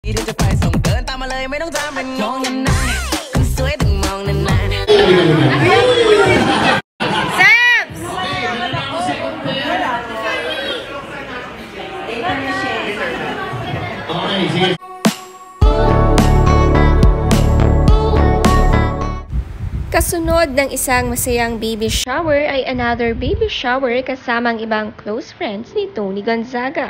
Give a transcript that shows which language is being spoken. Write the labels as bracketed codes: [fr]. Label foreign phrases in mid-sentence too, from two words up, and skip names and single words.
[th] ที่จะไปส่งเดินตามมาเลยไม่ต้องทำเป็นงงกันนะคนสวยต้องมองนานๆ [tl] แซ่บ Kasunod ng isang masayang [en] baby shower [tl] ay [en] another baby shower [tl] kasama ang ibang [en] close friends [tl] ni Tony Gonzaga.